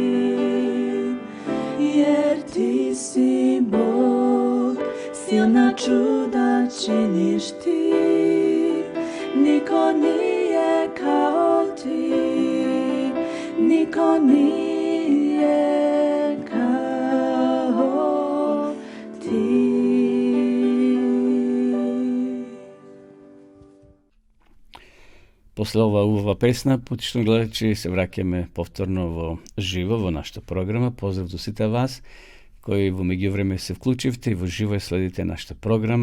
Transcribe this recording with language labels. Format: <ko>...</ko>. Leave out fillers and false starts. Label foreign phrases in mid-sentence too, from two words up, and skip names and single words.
<sr>jer ti si Bog, silna čuda činiš ti, niko nije kao ti, niko nije kao ti.</sr> <mk>После ова песна, поточно гледачи, се враќаме повторно во живо во нашата програма. Поздрав до сите вас кои во меѓувреме се вклучивте и во живо следите нашата програма.</mk>